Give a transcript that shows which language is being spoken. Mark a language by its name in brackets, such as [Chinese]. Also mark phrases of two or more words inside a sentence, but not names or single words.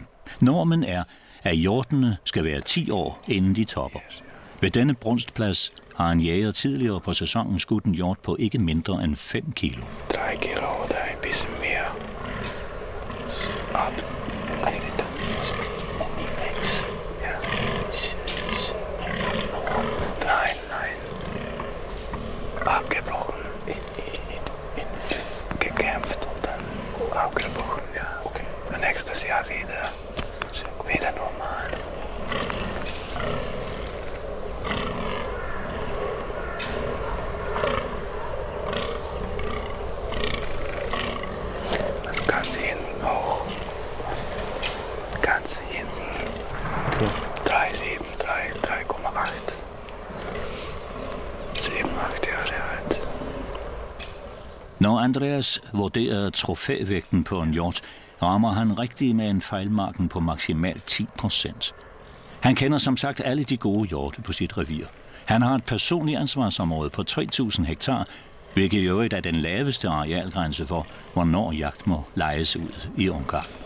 [Danish] Normen er, at hjortene skal være 10 år, inden de topper. Ved denne brunstplads har en jæger tidligere på sæsonen skudt en hjort på ikke mindre end 5 kilo. 3 kilo, der er en bisschen mere. Op. [German] Abgebrochen, gekämpft und dann abgebrochen, ja. Okay. Und nächstes Jahr wieder normal. Also ganz hinten auch. Ganz hinten. Okay. 3,7, 3,8. 7-8 Jahre alt. [Danish] Når Andreas vurderer trofævægten på en hjort, rammer han rigtigt med en fejlmarken på maksimalt 10%. Han kender som sagt alle de gode hjorte på sit revir. Han har et personligt ansvarsområde på 3.000 hektar, hvilket i øvrigt er den laveste arealgrænse for, hvornår jagt må lejes ud i Ungarn.